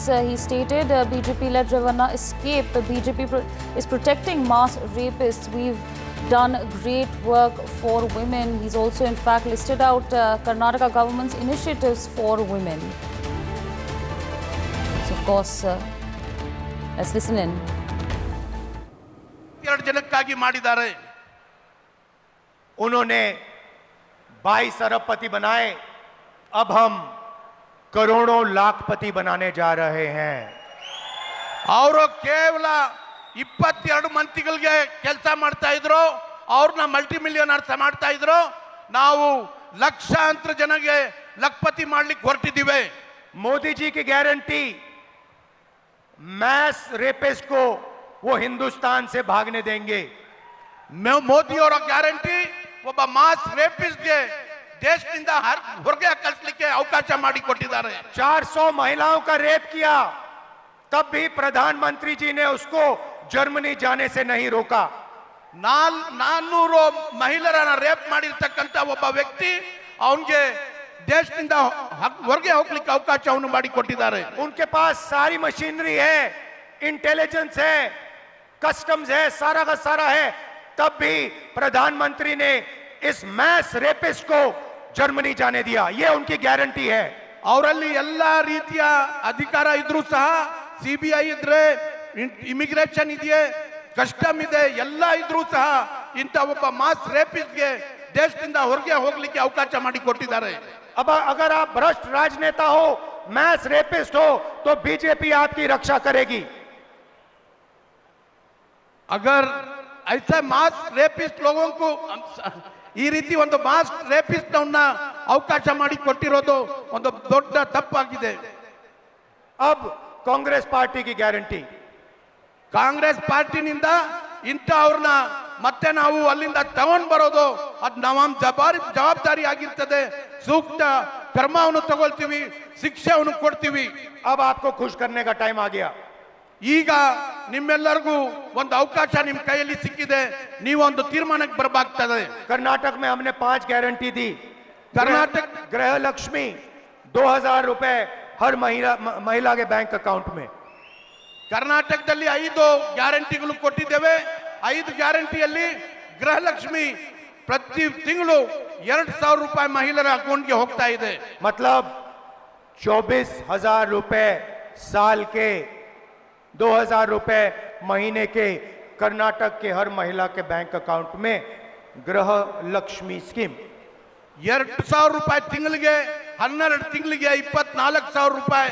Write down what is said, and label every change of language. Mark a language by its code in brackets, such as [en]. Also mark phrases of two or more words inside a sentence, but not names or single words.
[en] He stated BJP-led Revanna escape. Is protecting mass rapists. We've done great work for women. He's also in fact listed out Karnataka government's initiatives for women. So of course, let's listen in. [kn] जनक्कागी ಮಾಡಿದ್ದಾರೆ [hi] उन्होंने 22 अरबपति बनाए, अब हम करोड़ों लाखपति बनाने जा रहे हैं। [kn] ಅವರು ಕೇವಲ 22 ಮಂತ್ರಿಗಳಿಗೆ ಕೆಲಸ ಮಾಡ್ತಾ ಇದ್ರು, ಅವ್ರನ್ನ [en] multi millionaires [kn] ಮಾಡ್ತಾ ಇದ್ರು. ನಾವು ಲಕ್ಷಾಂತರ ಜನರಿಗೆ ಲಖಪತಿ ಮಾಡ್ಲಿಕ್ಕೆ ಹೊರಟಿದ್ದೀವಿ. [hi] मोदी जी की गारंटी, [en] mass rapist [hi] को वो हिंदुस्तान से भागने देंगे। [kn] ಮೋದಿ ಅವರ ಗ್ಯಾರಂಟಿ ಒಬ್ಬ [en] mass rapistಗೆ [kn] ದೇಶದಿಂದ ಹೊರಗೆ ಕಳಿಸಲಿಕ್ಕೆ ಅವಕಾಶ ಮಾಡಿಕೊಟ್ಟಿದ್ದಾರೆ. [hi] 400 महिलाओं का रेप किया, तब भी प्रधानमंत्री जी ने उसको जर्मनी जाने से नहीं रोका। [kn] 400 ಮಹಿಳೆಯರನ್ನ ರೇಪ್ ಮಾಡಿರ್ತಕ್ಕಂಥ ಒಬ್ಬ ವ್ಯಕ್ತಿ ಅವನಿಗೆ ದೇಶದಿಂದ ಹೊರಗೆ ಹೋಗ್ಲಿಕ್ಕೆ ಅವಕಾಶವನ್ನು ಮಾಡಿಕೊಟ್ಟಿದ್ದಾರೆ. [hi] उनके पास सारी मशीनरी है, इंटेलिजेंस है, कस्टम्स है, सारा का सारा है, तब भी प्रधानमंत्री ने इस [en] mass rapist [hi] को जर्मनी जाने दिया। ये उनकी गारंटी है। [kn] ಅವರಲ್ಲಿ ಎಲ್ಲಾ ರೀತಿಯ ಅಧಿಕಾರ ಇದ್ರೂ ಸಹ ಸಿಬಿಐ ಇದ್ರೆ, ಇಮಿಗ್ರೇಷನ್ ಇದೆಯೇ, ಕಸ್ಟಮ್ ಇದೆ, ಎಲ್ಲ ಇದ್ರೂ ಸಹ ಇಂಥ ಒಬ್ಬ [en] mass rapistಗೆ [kn] ದೇಶದಿಂದ ಹೊರಗೆ ಹೋಗ್ಲಿಕ್ಕೆ ಅವಕಾಶ ಮಾಡಿಕೊಟ್ಟಿದ್ದಾರೆ. [hi] अब अगर आप भ्रष्ट राजनेता हो, [en] mass rapist [hi] हो, तो बीजेपी आपकी रक्षा करेगी। अगर ऐसे मास रेपिस्ट लोगों को [kn] ಈ ರೀತಿ ಒಂದು [en] mass rapist [kn] ಅನ್ನ ಅವಕಾಶ ಮಾಡಿಕೊಟ್ಟಿರೋದು ಒಂದು ದೊಡ್ಡ ತಪ್ಪಾಗಿದೆ. [hi] अब कांग्रेस पार्टी की गारंटी, [kn] ಕಾಂಗ್ರೆಸ್ ಪಾರ್ಟಿನಿಂದ ಇಂಥವ್ರನ್ನ ಮತ್ತೆ ನಾವು ಅಲ್ಲಿಂದ ತಗೊಂಡ್ ಬರೋದು ಅದು ನಮ್ಮ ಜವಾಬ್ದಾರಿ ಆಗಿರ್ತದೆ. ಸೂಕ್ತ ಕ್ರಮವನ್ನು ತಗೊಳ್ತೀವಿ, ಶಿಕ್ಷೆಯನ್ನು ಕೊಡ್ತೀವಿ. [hi] अब आपको खुश करने का टाइम आ गया। [kn] ಈಗ ನಿಮ್ಮೆಲ್ಲರಿಗೂ ಒಂದು ಅವಕಾಶ ನಿಮ್ಮ ಕೈಯಲ್ಲಿ ಸಿಕ್ಕಿದೆ, ನೀವು ಒಂದು ತೀರ್ಮಾನಕ್ಕೆ ಬರಬೇಕಾಗ್ತದೆ. [hi] कर्नाटक में हमने 5 गारंटी दी। कर्नाटक गृह लक्ष्मी 2000 रुपए हर महिला के [en] bank account [hi] में। [kn] ಕರ್ನಾಟಕದಲ್ಲಿ 5 ಗ್ಯಾರಂಟಿಗಳು ಕೊಟ್ಟಿದ್ದೇವೆ. 5 ಗ್ಯಾರಂಟಿಯಲ್ಲಿ ಗೃಹಲಕ್ಷ್ಮಿ ಪ್ರತಿ ತಿಂಗಳು 2000 ರೂಪಾಯಿ ಮಹಿಳೆಯರ ಅಕೌಂಟ್ಗೆ ಹೋಗ್ತಾ ಇದೆ. [hi] मतलब 24,000 रुपए साल के, 2000 रुपए महीने के कर्नाटक के हर महिला के [en] bank account [hi] में गृह लक्ष्मी स्कीम। [kn] 2000 ರೂಪಾಯಿ ತಿಂಗಳಿಗೆ, 12 ತಿಂಗಳಿಗೆ 24,000 ರೂಪಾಯಿ.